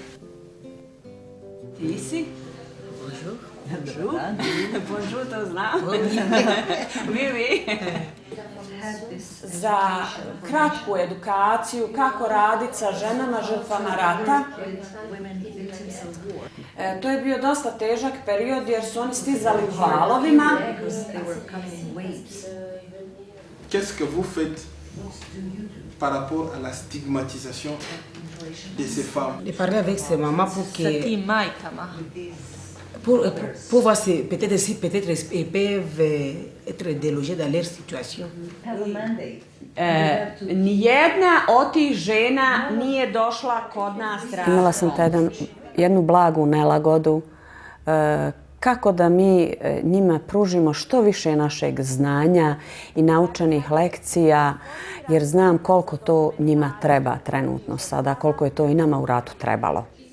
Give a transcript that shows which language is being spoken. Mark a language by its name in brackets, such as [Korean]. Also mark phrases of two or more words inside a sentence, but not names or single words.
[French] T'es ici? Bonjour. Bonjour. Bonjour, [Bosnian] to znam. Oui. Za kratku edukaciju kako raditi sa ženama žrtvama rata. To je bio dosta težak period jer su oni stizali u valovima. [French] Qu'est-ce que vous faites par rapport à la stigmatisation de ces femmes? De parler avec ces mamans pour que... [Bosnian] Sa tim majkama. [French] Pour voir si peut-être ils peuvent être délogés dans leur situation. [Bosnian] Nijedna od tih žena nije došla kod nas raditi. Imala sam jednu blagu nelagodu kako da mi njima pružimo što više našeg znanja i naučenih lekcija, jer znam koliko to njima treba trenutno sada, koliko je to i nama u ratu trebalo.